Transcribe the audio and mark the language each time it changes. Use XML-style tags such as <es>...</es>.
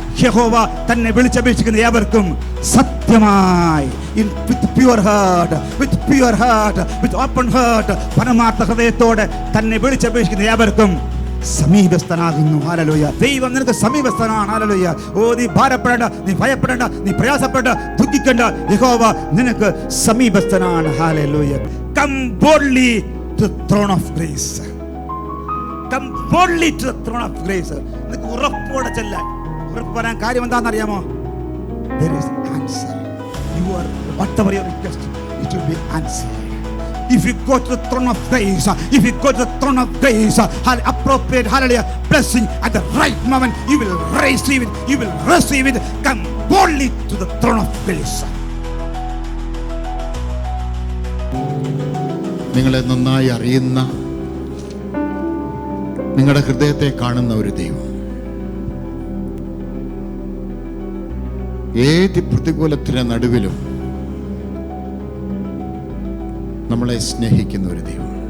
<ml>യഹോവ തന്നെ വിളിച്ചപേക്ഷിക്കുന്ന ഏവർക്കും സത്യമായി,</ml> <en>with pure heart, with pure heart, with open heart,</en> <ml>പരമാർത്ഥ ഹൃദയത്തോടെ തന്നെ വിളിച്ചപേക്ഷിക്കുന്ന ഏവർക്കും സമീപസ്ഥനാകുന്നു. ഹല്ലേലൂയ. ദൈവം നിനക്ക് സമീപസ്ഥനാണ്. ഹല്ലേലൂയ. ഓ, നീ ഭാരപ്പെടേണ്ട, നീ ഭയപ്പെടേണ്ട, നീ പ്രയാസപ്പെടേണ്ട, ദുഃഖിക്കേണ്ട. യഹോവ നിനക്ക് സമീപസ്ഥനാണ്. Hallelujah.</ml> <en>Come boldly to the throne of grace. Come boldly to the throne of grace.</en> <ml>നിനക്ക് ഉറപ്പോടെ ചെല്ലാൻ. ഉറപ്പ് പറയാൻ കാര്യം എന്താണെന്ന് അറിയാമോ?</ml> <en>There is answer. You are whatever your request, it will be answered. If you go to the throne of grace, if you go to the throne of grace, appropriate hallelujah blessing at the right moment, you will receive it. You will receive it. Come boldly to the throne of grace.</en> <ml>നിങ്ങളെ നന്നായി അറിയുന്ന, നിങ്ങളുടെ ഹൃദയത്തെ കാണുന്ന ഒരു ദൈവം, ഏത് പ്രതികൂലത്തിന് നടുവിലും നമ്മളെ സ്നേഹിക്കുന്ന ഒരു ദൈവം.</ml>